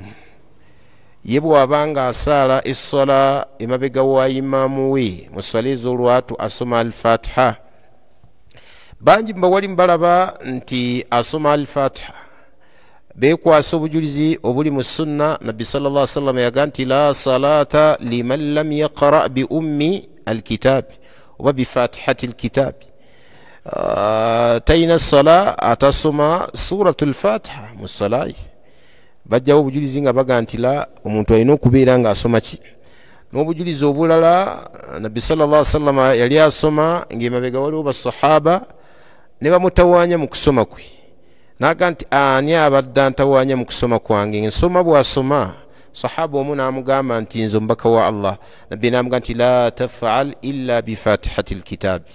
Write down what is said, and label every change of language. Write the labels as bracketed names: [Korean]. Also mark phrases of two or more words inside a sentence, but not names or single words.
[Ganda] Ye bw'abanga asaala essola emabega wa imaamu we mu ssala ez'olwatu asoma al-Fatiha. Bangi mbawali mbalaba nti asoma al-Fatiha bekwasa obujulizi obuli mu sunna nabbi [Arabic] صلى الله عليه وسلم [Ganda] yaga nti [Arabic] لا صلاة لمن لم يقرأ بأم الكتاب [Ganda] oba [Arabic] بفاتحة الكتاب [Ganda] tayina sala atasoma suratul fatiha mu salai bajjawo obujulizi nga baga nti la omuntu alina okubeera nga asoma ki n'obujulizi obulala nabbi sallallahu [Arabic] عليه وسلم [Ganda] yali asoma ng'emabega waliwo basahaba ne bamutawaanya mu kusoma kwe naga nti ani abadde antawaanya mu kusoma kwange nsoma bw'asoma sahaba omu n'amugamba nti nze omubaka wa allah nabbi n'amuga nti [Arabic] لا تفعل إلا بفاتحة الكتاب